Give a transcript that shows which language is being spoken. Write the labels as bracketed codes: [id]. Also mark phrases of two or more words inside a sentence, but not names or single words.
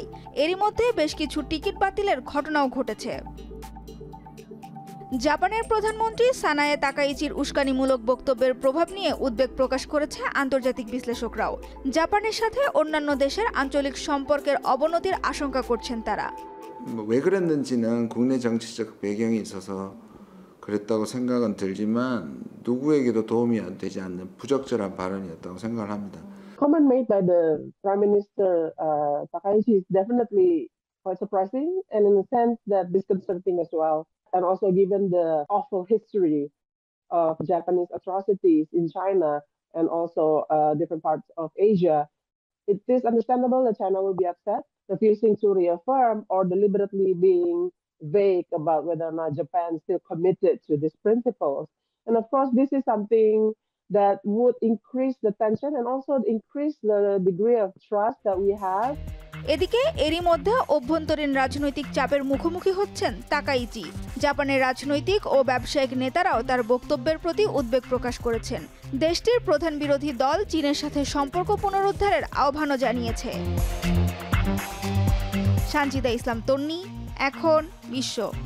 [bn] এরই মধ্যে বেশ কিছু টিকিট বাতিলের ঘটনাও ঘটেছে। জাপানের প্রধানমন্ত্রী সানায়ে তাকাইচির উস্কানিমূলক বক্তব্যের প্রভাব নিয়ে উদ্বেগ প্রকাশ করেছে আন্তর্জাতিক বিশ্লেষকরাও। জাপানের সাথে অন্যান্য দেশের আঞ্চলিক সম্পর্কের অবনতির আশঙ্কা করছেন তারা। [ko] 왜 그랬는지는 국내 정치적 배경이 있어서 그랬다고 생각은 들지만 누구에게도 도움이 되지 않는 부적절한 발언이었다고 생각을 합니다. [en] Comment made by the Prime Minister Takaichi is definitely quite surprising and in a sense that disconcerting as well. And also given the awful history of Japanese atrocities in China and also different parts of Asia, it is understandable that China will be upset, refusing to reaffirm or deliberately being vague about whether or not Japan is still committed to these principles. And of course, this is something that would increase the tension and also increase the degree of trust that we have. [bn] এদিকে এরই মধ্যে অভ্যন্তরীণ রাজনৈতিক চাপের মুখোমুখি হচ্ছেন তাকাইচি। জাপানের রাজনৈতিক ও ব্যবসায়িক নেতারাও তার বক্তব্যের প্রতি উদ্বেগ প্রকাশ করেছেন। দেশটির প্রধান বিরোধী দল চীনের সাথে সম্পর্ক পুনরুদ্ধারের আহ্বানও জানিয়েছে। সানজিদা ইসলাম তন্নি, এখন বিশ্ব।